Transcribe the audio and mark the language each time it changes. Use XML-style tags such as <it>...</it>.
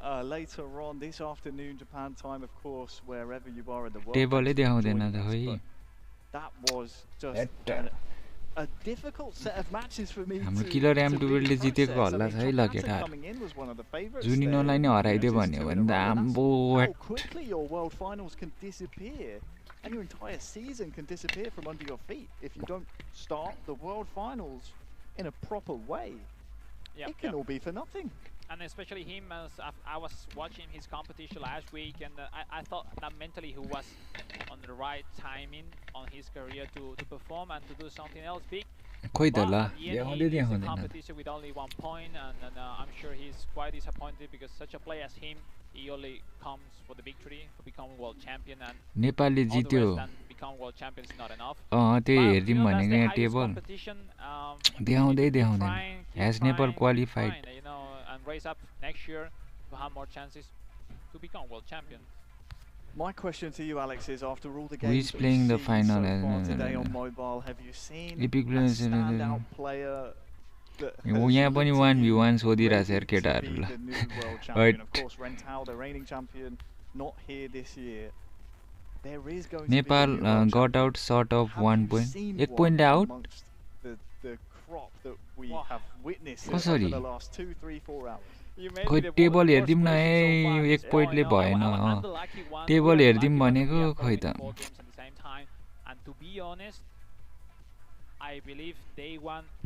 <en>Later on this afternoon Japan time, of course, wherever you are in the world.</en> <ne>टेबलै देखाउँदैन त खै.</ne> <en>That was just a difficult set of matches for me.</en> <ne>हाम्रो KillerM12 ले जितेको हल्ला छ है ल केटाहरु. जुनिनोलाई नै हराइदियो भन्यो भने त आम्बो</ne> <en>quickly your world finals can disappear. And your entire season can disappear from under your feet if you don't start the World Finals in a proper way. It can all be for nothing. And especially him, as I was watching his competition last week, and I thought that mentally he was on the right timing on his career to perform and to do something else big. But he a competition with only 1 point, and I'm sure he's quite disappointed because such a player as him, he only comes for the victory, for becoming world champion, and</en> <ne>Nepali जित्यो.</ne> <en>Become world champion is not enough.</en> <ne>त्यही हेर्दिम भनेको यहाँ table देखाउँदैन.</ne> <en>Has Nepal qualified? You know, and raise up next year to have more chances to become world champion. My question to you, Alex, is after all the games that playing the final so far today on mobile, have you seen a standout player that</en> <ne>यहाँ पनि 1v1 सोधिरहेछ यार केटाहरुलाई.</ne> <en>Of course, Rentau, the reigning champion, not here this year. There is going Nepal to be got out short of 1 point. 1 point out. The crop that we have witnessed over the last 2, 3, 4 hours.</en> <ne>खोइ table हेर्दिम न ए 1 पोइन्टले भएन table हेर्दिम भनेको खोइ त</ne> <en>and to be honest I believe they won</en>